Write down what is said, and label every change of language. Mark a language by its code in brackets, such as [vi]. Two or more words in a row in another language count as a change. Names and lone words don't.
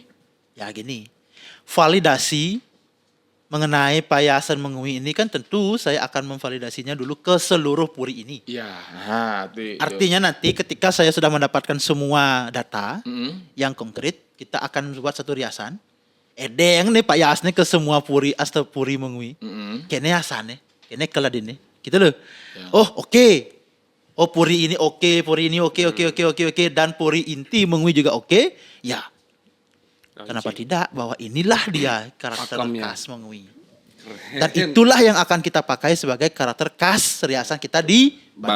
[id] Ya gini, validasi mengenai Payasan Mengui ini kan tentu saya akan memvalidasinya dulu ke seluruh puri ini. Iya, nah itu. Artinya nanti ketika saya sudah mendapatkan semua data yang konkret, kita akan buat satu riasan. Edeng nih Payasnya ke semua puri Astapuri Mengui. [ban] Kene asane, kene keladine. [id] Gitu loh. Oh, oke. Oh, puri ini oke, puri ini oke, dan puri inti Mengui juga oke. Ya, kenapa tidak? Bahwa inilah dia karakter Pakemnya. khas Mengui. Dan itulah yang akan kita pakai sebagai karakter khas riasan kita di Badung.